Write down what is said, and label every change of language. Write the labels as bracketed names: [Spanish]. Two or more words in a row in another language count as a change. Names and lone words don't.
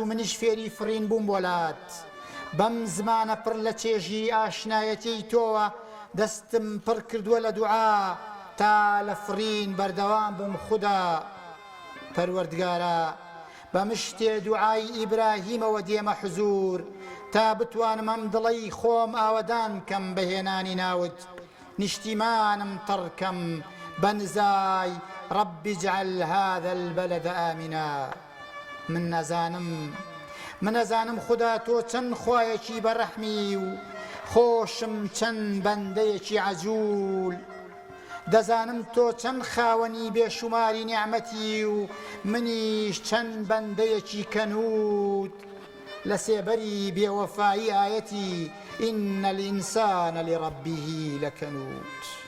[Central Kurdish] منیش فێری فڕین بووم بۆلات بەم زمانە پڕ لە چێژی ئاشنایەتی تۆوە دەستم پڕ کردووە لە دوعا تا لە فڕین بەردەوام بم خودا پەروەردگارە بە مشتێ دوعای ئیبراهیمەوە دێمە حزور تا بتوانم ئەم دڵەی خۆم ئاوەدان کەم بەهێنانی ناوت نیشتیمانم تڕکەم بە نزای [Arabic] رب اجعل هذا البلد آمنا [Central Kurdish] من نەزانم خدا تۆ چەند خوایەکی بەڕەحمی و خۆشم چەند بەندەیەکی عەجوول دەزانم تۆ چەند خاوەنی بێشوماری نیعمەتی و منیش چەند بەندەیەکی کەنود لە سێبەری بێوەفایی ئایەتی [Arabic] ئین الئینسان لڕەبیه لەکەنود